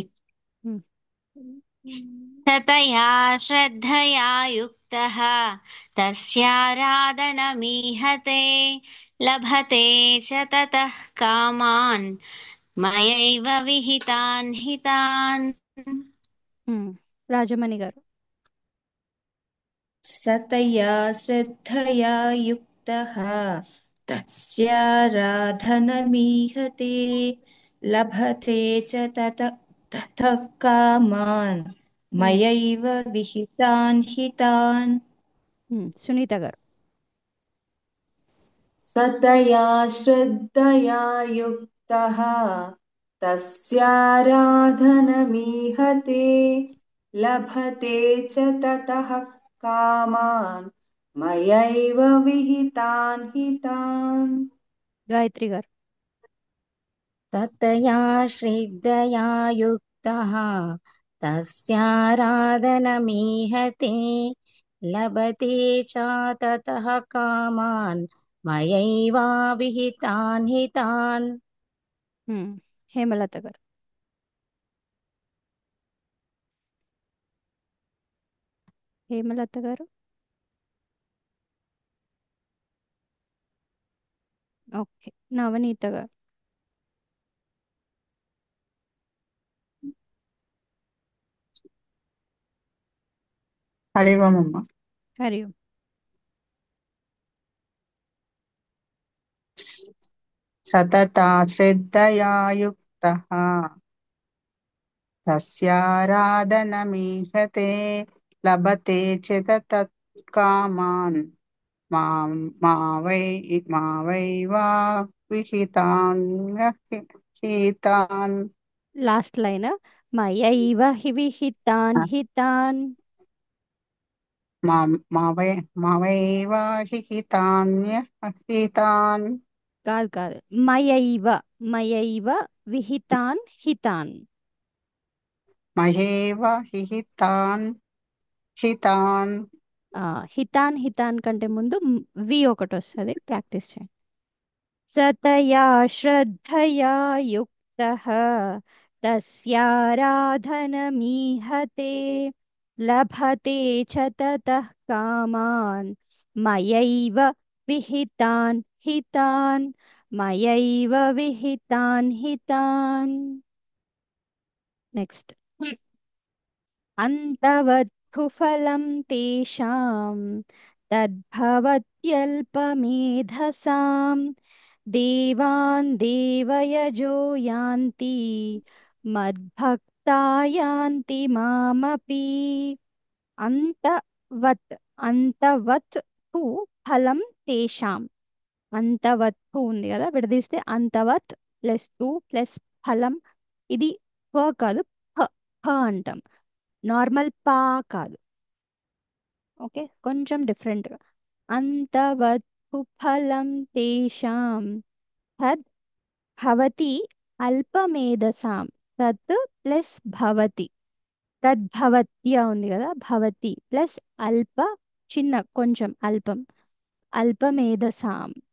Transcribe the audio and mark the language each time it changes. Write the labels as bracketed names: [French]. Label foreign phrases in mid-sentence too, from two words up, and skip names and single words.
[Sanskrit] हम्म, ततया श्रद्धया युक्तः तस्याराधनमीहते लभते च ततः कामान् मयैव विहितान् हितान्। [Telugu] రాజమణి గారు [Sanskrit] सतया श्रद्धया युक्तः तस्याराधनमीहते लभते च ततः कामान् मयैव विहितान् हितान्। [Telugu] సునీత గారు [Sanskrit] सतया श्रद्धया युक्तः तस्याराधनमीहते लभते च ततः कामान् मयैव विहितान् हितान्। [Telugu] గాయత్రి గారు [Sanskrit] सतया श्रद्धया युक्तः तस्याराधनमीहते लभते च ततः कामान् मयैवाविहितान् हितान्। [Telugu] హేమలత గారు హేమలత గారు ఓకే నవనీత గారు హరి ఓం అమ్మా। హరి ఓం [Sanskrit] सतता श्रद्धया युक्तः तस्याराधनमीहते लभते च तत्कामान् मा वै वा विहितान् [English] last line [Sanskrit] మయైవ హి విహితాన్ హితాన్ మా వై వా हितान् [Telugu] కాదు కాదు [Sanskrit] మయైవ మయైవ విహితాన్ హితాన్ మహేవ హితాన్ హితాన్ హితాన్ [Telugu] కంటే ముందు వి ఒకటి వస్తుంది ప్రాక్టీస్ చేయండి [Sanskrit] సతయా శ్రద్ధయా युक्तः तस्याराधनमीहते लभते च ततः कामान् मयैव विहितान् हितान् मयैव विहितान् हितान् नेक्स्ट अन्तवत्फुफलं तेषां तद्भवत्यल्पमेधसां देवान् देवयजो यान्ति मद्भक्ता यान्ति मामपि अन्तवत् అంతవత్ హు ఫలం తేషాం అంతవత్తు [Telugu] ఉంది కదా విడదీస్తే అంతవత్ [English] plus two plus [Telugu] ఫలం ఇది ఫ కాదు ఫ ఫ అంటాం నార్మల్ పా కాదు ఓకే కొంచెం డిఫరెంట్గా [Sanskrit] అంతవత్తు ఫలం తేషాం తద్ భవతి అల్పమేధసాం [Telugu] తత్ ప్లస్ భవతి తద్భవత్య ఉంది కదా భవతి ప్లస్ అల్ప చిన్న కొంచెం అల్పం అల్పమేధసాం